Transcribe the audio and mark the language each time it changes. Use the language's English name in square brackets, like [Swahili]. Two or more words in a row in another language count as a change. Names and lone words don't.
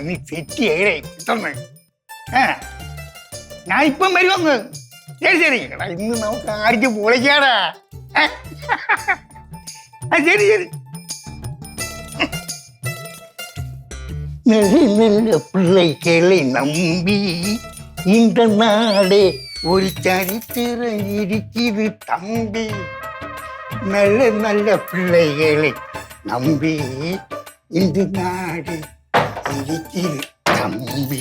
[Malayalam] നീ തെറ്റി ഏഴേ കിട്ടുന്നു. ഞാൻ ഇപ്പം വരുമെന്ന്. ശരി ശരി എടാ, ഇന്ന് നമുക്ക് ആർക്ക് പൊളിക്കാടാ. ശരി ശരി. [Tamil] நல்ல பிள்ளைகளை நம்பி இந்த நாடே ஒரு சரித்திரம் இருக்குது தம்பி. நல்ல நல்ல பிள்ளைகளை நம்பி இந்த நாடு இருக்குது தம்பி.